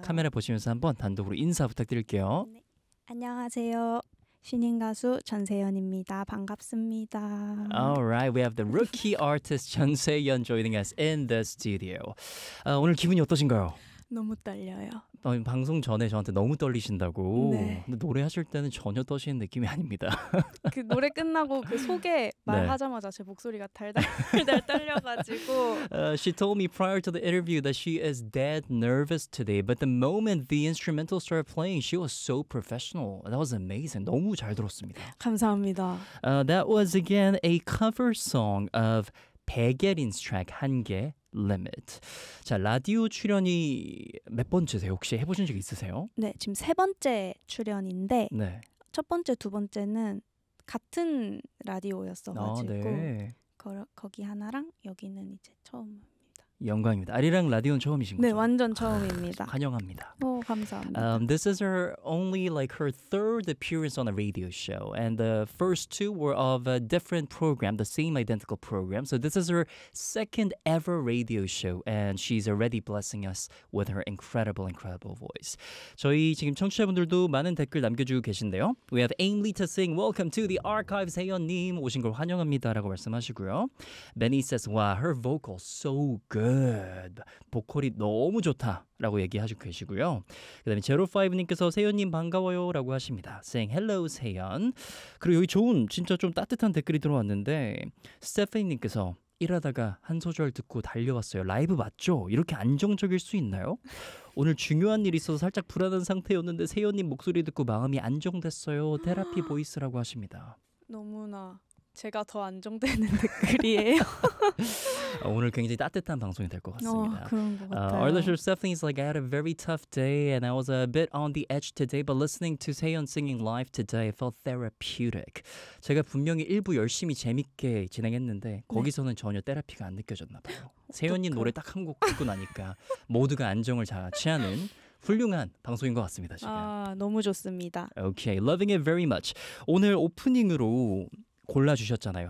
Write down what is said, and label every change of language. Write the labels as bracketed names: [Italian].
[Korean] 카메라 보시면서 한번 단독으로 인사 부탁드릴게요. 네. 안녕하세요. 신인 가수 전세연입니다. 반갑습니다. [English] All right, we have the rookie artist 전세연 joining us in the studio. [Korean] 오늘 기분이 어떠신가요? 너무 떨려요. 방송 전에 저한테 너무 떨리신다고. 네. 근데 노래하실 때는 전혀 떠시는 느낌이 아닙니다. 그 노래 끝나고 그 소개 말하자마자 네. 제 목소리가 달달 떨려가지고. [English] She told me prior to the interview that she is dead nervous today. But the moment the instrumental started playing, she was so professional. That was amazing. [Korean] 너무 잘 들었습니다. 감사합니다. [English] That was again a cover song of 백예린's track 한계. Limit. [Korean] 자, 라디오 출연이 몇 번째세요? 혹시 해보신 적 있으세요? 네, 지금 세 번째 출연인데 네. 첫 번째, 두 번째는 같은 라디오였어가지고 네. 거기 하나랑 여기는 이제 처음입니다. 영광입니다. 아리랑 라디오는 처음이신 거죠? 네, 완전 처음입니다. 환영합니다. 오, 감사합니다. [English] This is her only like her third appearance on a radio show. And the first two were of a different program, the same identical program. So this is her second ever radio show. And she's already blessing us with her incredible, incredible voice. [Korean] 저희 지금 청취자분들도 많은 댓글 남겨주고 계신데요. [English] We have Aim Lita Singh, welcome to the archives, 세연님. [Korean] 오신 걸 환영합니다. 라고 말씀하시고요. [English] Benny says, wow, her vocal so good. [Korean] 보컬이 너무 좋다. 라고 얘기하시고 계시고요. 그 다음에 제로5님께서 세연님 반가워요 라고 하십니다. [English] Saying hello 세연. [Korean] 그리고 여기 좋은 진짜 좀 따뜻한 댓글이 들어왔는데 스테페니님께서 일하다가 한 소절 듣고 달려왔어요. 라이브 맞죠? 이렇게 안정적일 수 있나요? 오늘 중요한 일이 있어서 살짝 불안한 상태였는데 세연님 목소리 듣고 마음이 안정됐어요. 테라피 보이스라고 하십니다. 너무나 제가 더 안정되는 댓글이에요. 오늘 굉장히 따뜻한 방송이 될 것 같습니다. 그런 것 같아요. [English] Arlisha Stephanie is like, I had a very tough day and I was a bit on the edge today, but listening to Seon singing live today felt therapeutic. [Korean] 제가 분명히 일부 열심히 재밌게 진행했는데 거기서는 네. 전혀 테라피가 안 느껴졌나 봐요. 세연님 노래 딱 한 곡 듣고 나니까 모두가 안정을 자취하는 훌륭한 방송인 것 같습니다. 지금. 아, 너무 좋습니다. [English] Okay, loving it very much. [Korean] 오늘 오프닝으로 골라주셨잖아요.